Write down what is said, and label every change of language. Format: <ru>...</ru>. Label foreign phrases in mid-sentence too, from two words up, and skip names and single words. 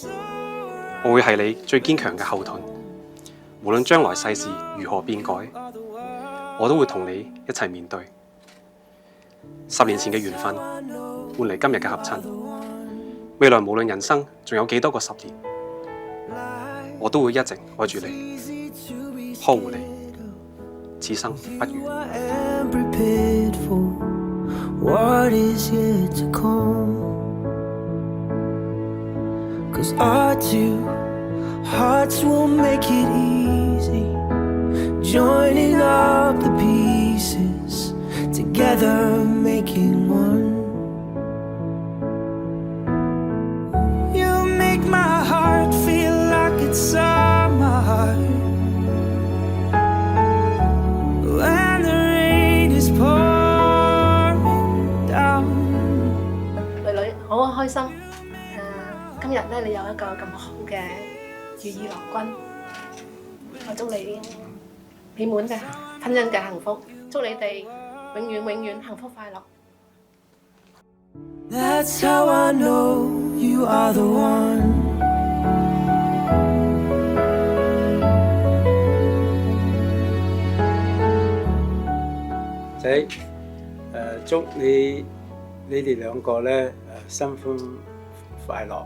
<yue>我會係你最堅強嘅後盾，無論將來世事如何變改，我都會同你一齊面對。10年前嘅緣分，換嚟今日嘅合親。未來無論人生仲有幾多個10年，我都會一直愛住你，呵護你，此生不渝。</yue> <en>'Cause our two hearts will make it easy, joining up the pieces, together making one. You make my heart feel like it's summer when the rain is pouring down.</en> <yue>女女好開心。今日咧，你有一個咁好嘅如意郎君，我祝你美滿嘅婚姻嘅幸福，祝你哋永遠永遠幸福快樂。</yue> <en>That's how I know you are the one.</en> <yue>仔，祝你哋兩個咧新婚快樂。</yue>